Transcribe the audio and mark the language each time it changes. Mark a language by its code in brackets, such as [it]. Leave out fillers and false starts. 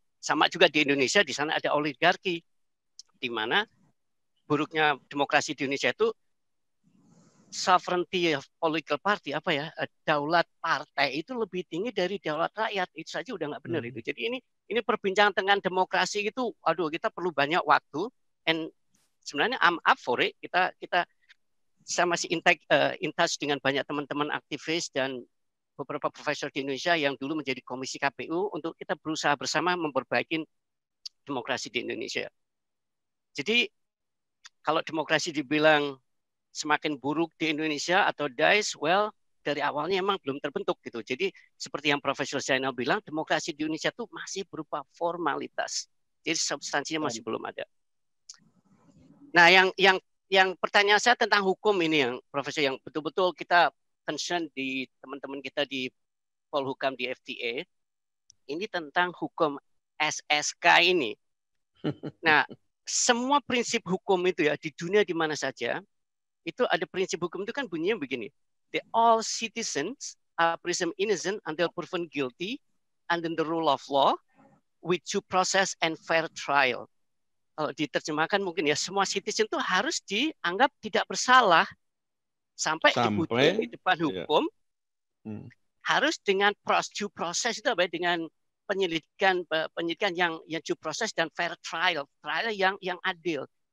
[id] Sama juga di Indonesia, di sana ada oligarki, di mana buruknya demokrasi di Indonesia itu [en] sovereignty of political party, [id] apa ya, daulat partai itu lebih tinggi dari daulat rakyat. Itu saja udah nggak benar itu. Jadi ini perbincangan tentang demokrasi itu, aduh, kita perlu banyak waktu. [en] And [id] sebenarnya [en] I'm up for it. [id] Saya masih [en] in touch [id] dengan banyak teman-teman aktivis dan beberapa profesor di Indonesia yang dulu menjadi komisi KPU untuk kita berusaha bersama memperbaiki demokrasi di Indonesia. Jadi kalau demokrasi dibilang semakin buruk di Indonesia atau DAIS, well, dari awalnya emang belum terbentuk gitu. Jadi seperti yang Profesor Zainal bilang, demokrasi di Indonesia itu masih berupa formalitas. Jadi substansinya masih belum ada. Nah, yang pertanyaan saya tentang hukum ini, yang Profesor, yang betul-betul kita concern di teman-teman kita di Polhukam di FTA, ini tentang hukum SSK ini. Nah, semua prinsip hukum itu ya di dunia di mana saja, itu ada prinsip hukum itu kan bunyinya begini. [en] All citizens are presumed innocent until proven guilty under the rule of law with due process and fair trial. [id] Kalau diterjemahkan mungkin ya, semua citizen itu harus dianggap tidak bersalah sampai dibuktikan di depan hukum. Harus dengan due process itu apa? Dengan penyelidikan yang due process dan fair trial yang adil.